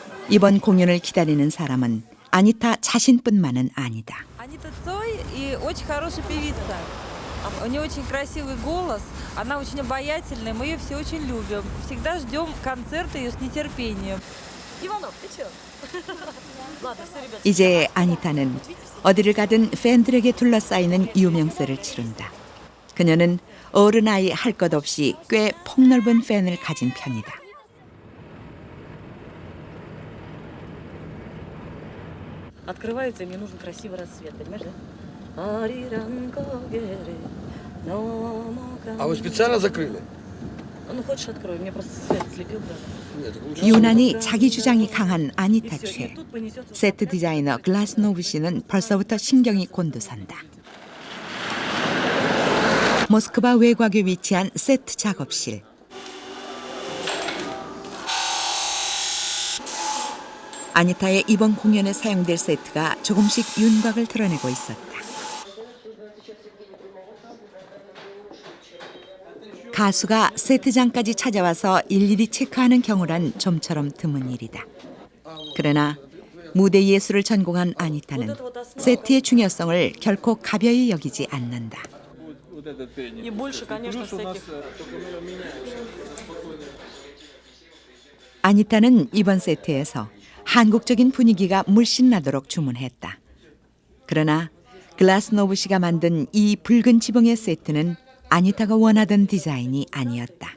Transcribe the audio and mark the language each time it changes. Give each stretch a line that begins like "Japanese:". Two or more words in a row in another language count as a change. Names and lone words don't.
Korean: 이번 공연을 기다리는 사람은 아니타 자신뿐만은 아니다.
Russian: Анита Цой и очень хорошая певица. У нее очень красивый голос, она очень обаятельная, мы ее все очень любим. Всегда ждем концерта ее с нетерпением. Иванов, ты че?
Korean: 이제 아니타는 어디를 가든 팬들에게 둘러싸이는 유명세를 치른다. 그녀는 어른아이 할 것 없이 꽤 폭넓은 팬을 가진 편이다.
Russian: Открывается, и мне нужен красивый рассвет, понимаешь, да? А вы специально закрыли? Ну, хочешь, открою, мне просто свет слепил глаза. Нет, так лучше.
Korean: 유난히 자기 주장이 강한 아니타 최. 세트 디자이너 글라스노브 씨는 벌써부터 신경이 곤두선다. 모스크바 외곽에 위치한 세트 작업실. 아니타의 이번 공연에 사용될 세트가 조금씩 윤곽을 드러내고 있었다. 가수가 세트장까지 찾아와서 일일이 체크하는 경우란 좀처럼 드문 일이다. 그러나 무대 예술을 전공한 아니타는 세트의 중요성을 결코 가벼이 여기지 않는다.
Russian: И больше, конечно, всяких...
Korean: 아니타는 이번 세트에서 한국적인 분위기가 물씬 나도록 주문했다. 그러나 글라스노브 씨가 만든 이 붉은 지붕의 세트는 아니타가 원하던 디자인이 아니었다.